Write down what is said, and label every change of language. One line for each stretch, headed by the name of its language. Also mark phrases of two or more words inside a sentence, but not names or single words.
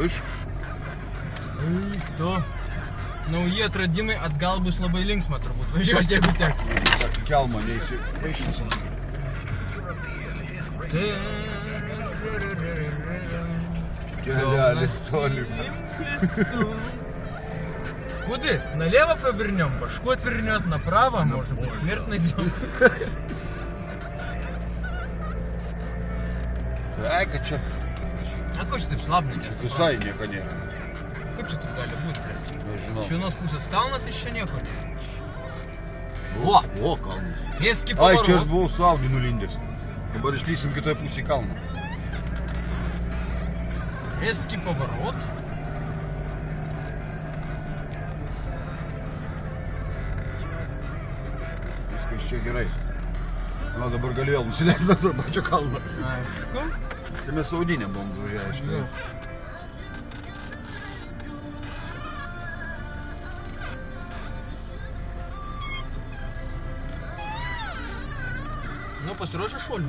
Lithuanian: Eik tu. Nauji atradimai atgal bus labai linksma turbūt. Važiuoti, jeigu teks. Kelmą neįsivaišysim. Kelelis tolimas.
Russian: Кудись? Налево повернем, башку отвернет, направо, может быть, смерть найдем.
Lithuanian: Ai, kad čia. А ko čia taip slapnykės? Visai nieko nėra. Kaip čia taip gali būti? Nežinau. Iš vienos pusės kalnas, iš čia nieko nėra. O, kalnas. Ески Ai, čia aš
Russian: поворот.
Lithuanian: buvau su Audi nulindęs. Dabar išlysim kitoje pusėje kalną.
Russian: Резкий поворот.
Lithuanian: Viskas čia gerai. Na, dabar gali vėl nusileisti nuo to pačio kalno. Aišku. Tai mes Audinė buvom važiavę iš tai. Nu, pasiruošę šuoliu.